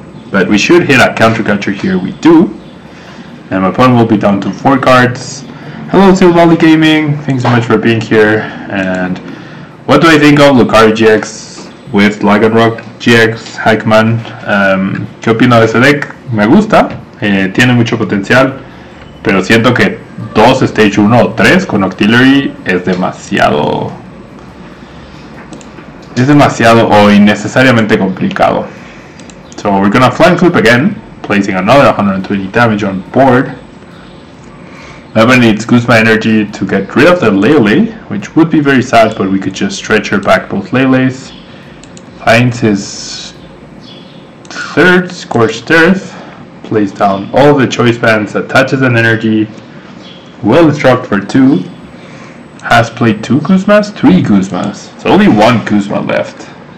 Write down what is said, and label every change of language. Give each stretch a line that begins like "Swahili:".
English: But we should hit a counter catcher here. We do. And my opponent will be down to 4 cards. Hello, Seal Valley Gaming. Thanks so much for being here. And what do I think of Lucario GX with Lycanroc GX Hackman?
Spanish: ¿Qué opino de ese deck? Me gusta. Tiene mucho potencial. Pero siento que 2 Stage 1 o 3 con Octillery es demasiado. Es demasiado o innecesariamente complicado.
English: So we're gonna Flying Flip again, placing another 120 damage on board. Never needs Guzma energy to get rid of the Lele, which would be very sad, but we could just stretch her back both Leles. Finds his 3rd Scorched Earth, plays down all the choice bands, attaches an energy, will instruct for 2, has played 2 Guzmas, 3 Guzmas, so only 1 Guzma left.